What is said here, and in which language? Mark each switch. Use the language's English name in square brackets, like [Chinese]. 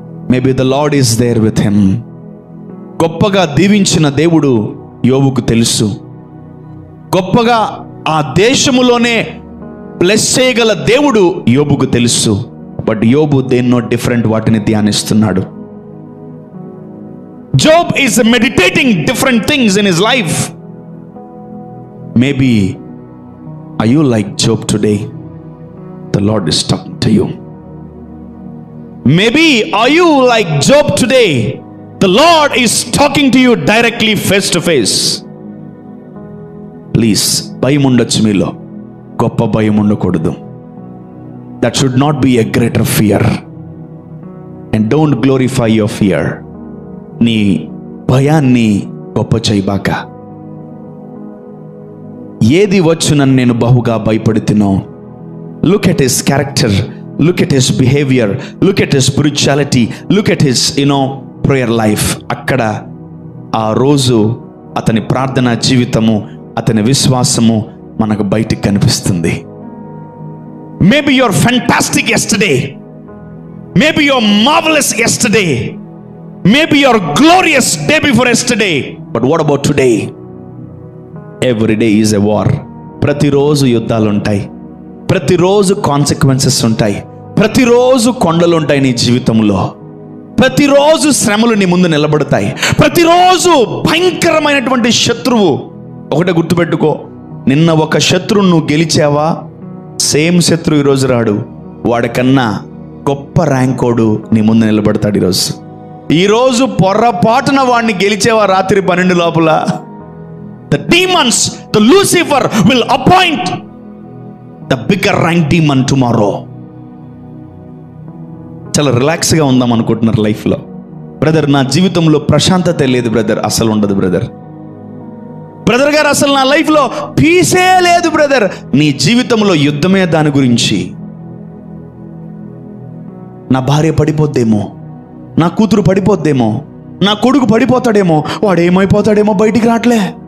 [English] Maybe the lord is there with him. [Telugu] గొప్పగా దీవించిన దేవుడు యోబుకు తెలుసు. గొప్పగా ఆ దేశములోనే బ్లెస్ చేయగల దేవుడు యోబుకు తెలుసు. బట్ యోబు దేన్నో డిఫరెంట్ వాటిని ధ్యానిస్తున్నాడు. [English] Job is meditating different things in his life. Maybe are you like Job today? The Lord is talking to you. Maybe are you like Job today? The Lord is talking to you directly face to face. [Telugu] Please, భయం ఉండొచ్చు మీలో, గొప్ప భయం ఉండకూడదు. [English] That should not be a greater fear. And don't glorify your fear. [Telugu] నీ భయాన్ని గొప్ప చేయబాక. ఏది వచ్చునని నేను బహుగా భయపడుతున్నో. [English] Look at his character, look at his behavior, look at his spirituality, look at his prayer life. [Telugu] అక్కడ ఆ రోజు అతని ప్రార్థనా జీవితము, అతని విశ్వాసము మనకు బయటికి కనిపిస్తుంది. [English] Maybe you're fantastic yesterday, maybe you're marvelous yesterday, maybe you're glorious day before yesterday, but what about today? Every day is a war. [Telugu] ప్రతిరోజు యుద్ధాలు ఉంటాయి, ప్రతిరోజు కాన్సిక్వెన్సెస్ ఉంటాయి, ప్రతిరోజు కొండలు ఉంటాయి నీ జీవితంలో, ప్రతిరోజు శ్రమలు నీ ముందు నిలబడతాయి, ప్రతిరోజు భయంకరమైనటువంటి శత్రువు. ఒకటే గుర్తుపెట్టుకో, నిన్న ఒక శత్రువు నువ్వు గెలిచావా, సేమ్ శత్రువు ఈరోజు రాడు, వాడికన్నా గొప్ప ర్యాంకోడు నీ ముందు నిలబడతాడు. ఈరోజు పొర్రపాటున వాడిని గెలిచేవా రాత్రి 12 లోపల, [English] the demons, the Lucifer will appoint the bigger rank demon tomorrow. [Telugu] చాలా రిలాక్స్గా ఉందాం అనుకుంటున్నారు లైఫ్లో. బ్రదర్, నా జీవితంలో ప్రశాంతత లేదు బ్రదర్. అసలు ఉండదు బ్రదర్. బ్రదర్ గారు, అసలు నా లైఫ్లో పీసే లేదు బ్రదర్. నీ జీవితంలో యుద్ధమే దాని గురించి. నా భార్య పడిపోద్దేమో, నా కూతురు పడిపోద్దేమో, నా కొడుకు పడిపోతాడేమో, వాడు ఏమైపోతాడేమో, బయటికి రావట్లే.